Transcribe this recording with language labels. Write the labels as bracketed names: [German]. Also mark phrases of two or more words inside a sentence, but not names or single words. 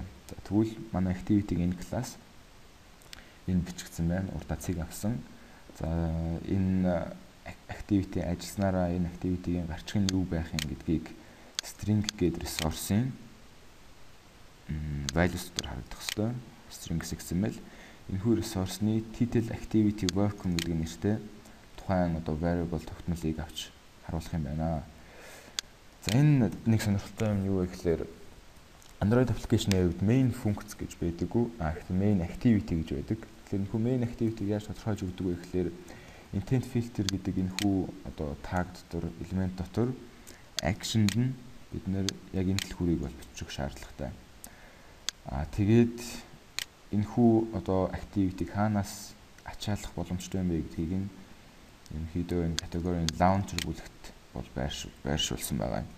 [Mongolian] За тэгвэл манай activity-ийн энэ класс энэ бичигдсэн байна. Урдаа цэг авсан. За энэ activity ажилласнараа энэ activity-ийн гарчиг нь юу байх юм гэдгийг string гэдэг resource-ийн values дотор харагдах ёстой. [English] String XML [Mongolian] энэхүү resource-ны [English] title activity welcome [Mongolian] гэдэг нэртэй тухайн variable тогтнолыг авч харуулах юм байна. За энэ нэг сонирхолтой юм юу вэ гэхээр [English] Android application-ийн [Mongolian] хувьд main функц гэж байдаггүй. Гэхдээ [English] main activity [Mongolian] гэж байдаг. Тэгэхээр энэхүү [English] main activity-г [Mongolian] яаж тодорхойлж өгдөг вэ гэхээр [English] intent filter [Mongolian] гэдэг энэхүү tag дотор элемент дотор action-д нь бид нэр яг энэ дэлгүүрийг бол бичих шаардлагатай. Тэгээд энэхүү activity-г хаанаас ачаалах боломжтой юм бэ гэдгийг нь ерөнхийдөө энэ категорийн launcher бүлэгт бол байршуулсан байгаа юм.